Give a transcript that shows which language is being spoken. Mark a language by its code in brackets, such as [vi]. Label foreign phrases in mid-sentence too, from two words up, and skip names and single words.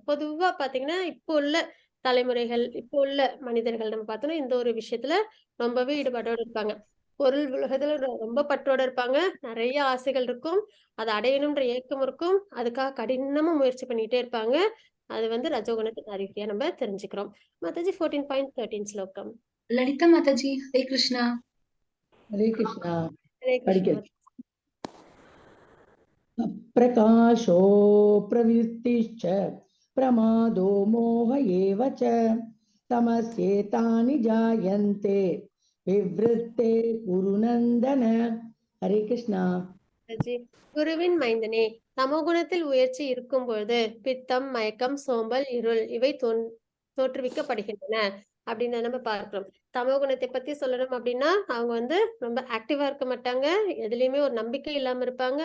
[ta] பொதுவா பாத்தீங்கன்னா இப்போ உள்ள தலைமுறைகள், இப்போ உள்ள மனிதர்கள் நம்ம பார்த்தோம்னா இந்த ஒரு விஷயத்துல ரொம்பவே ஈடுபாட்டோட இருப்பாங்க. பொருள் உலகத்துல ரொம்ப பற்றோட இருப்பாங்க. நிறைய ஆசைகள் இருக்கும். அதை அடையணும்ன்ற ஏக்கம் இருக்கும். அதுக்காக கடினமா முயற்சி பண்ணிட்டே இருப்பாங்க. அது வந்து ரஜோகுணத்தின் அறிகுறியா நம்ம தெரிஞ்சுக்கிறோம். மாதாஜி 14.13 ஸ்லோகம். லலிதா மாதாஜி ஹரே கிருஷ்ணா. [hi] हरे कृष्णा [ta] ஹரே கிருஷ்ண. [sa] प्रकाशो प्रवृत्तिश्च प्रमादो मोह एव च तमस्येतानि जायन्ते विवृत्ते कुरुनन्दन। [hi] हरे कृष्णा [ta] மாதாஜி, குருவின் மைந்தனே, தமோகுணத்தில் உயர்ச்சி இருக்கும் பொழுது பித்தம், மயக்கம், சோம்பல், இருள் இவை தோற்றுவிக்கப்படுகின்றன அப்படின்னு நம்ம பார்க்கிறோம். தமோகுணத்தை பத்தி சொல்லணும் அப்படின்னா அவங்க வந்து ரொம்ப ஆக்டிவா இருக்க மாட்டாங்க, எதுலயுமே ஒரு நம்பிக்கை இல்லாம இருப்பாங்க.